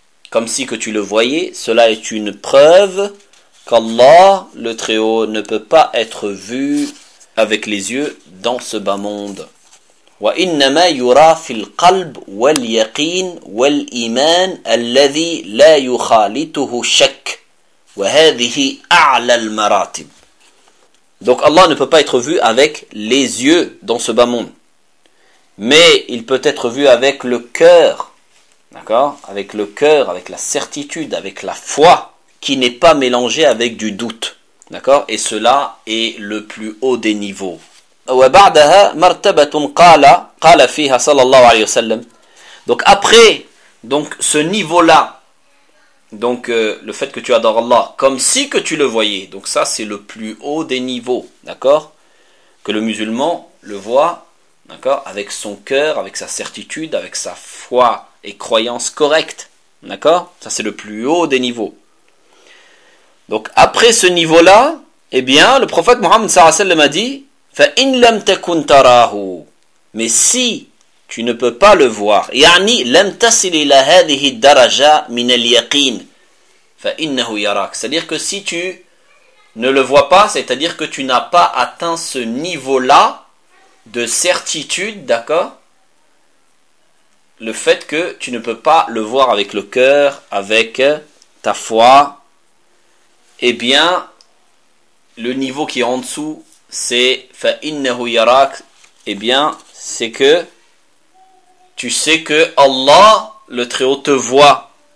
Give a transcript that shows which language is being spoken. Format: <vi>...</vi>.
<fr>Comme si que tu le voyais. Cela est une preuve qu'Allah, le Très-Haut, ne peut pas être vu avec les yeux dans ce bas monde.</fr> <ar>وإنما يرى في القلب واليقين والإيمان الذي لا يخالطه شك وهذه أعلى المراتب.</ar> <fr>Donc Allah ne peut pas être vu avec les yeux dans ce bas monde, mais il peut être vu avec le cœur, d'accord, avec le cœur, avec la certitude, avec la foi qui n'est pas mélangée avec du doute, d'accord, et cela est le plus haut des niveaux.</fr> <ar>وبعدها مرتبة قال قال فيها صلى الله عليه وسلم.</ar> <fr>Donc après, donc ce niveau là, donc le fait que tu adores Allah comme si que tu le voyais, donc ça c'est le plus haut des niveaux, d'accord, que le musulman le voit, d'accord, avec son cœur, avec sa certitude, avec sa foi et croyance correcte, d'accord, ça c'est le plus haut des niveaux. Donc après ce niveau là eh bien le prophète Mohammed sallallahu alayhi wa sallam a dit:</fr> <ar>فَإِنْ لَمْ تَكُنْ تَرَاهُ.</ar> <fr>Mais si tu ne peux pas le voir,</fr> <ar>يعني لَمْ تَسِلِ إِلَى هَذِهِ الدَّرَجَ مِنَ الْيَقِينِ فَإِنَّهُ يَرَاكَ.</ar> <fr>C'est-à-dire que si tu ne le vois pas, c'est-à-dire que tu n'as pas atteint ce niveau-là de certitude, d'accord, le fait que tu ne peux pas le voir avec le cœur, avec ta foi, eh bien, le niveau qui est en dessous, c'est</fr> <ar>fa innahu yarak,</ar> <fr>eh bien c'est que tu sais que Allah le Très-Haut te voit.</fr>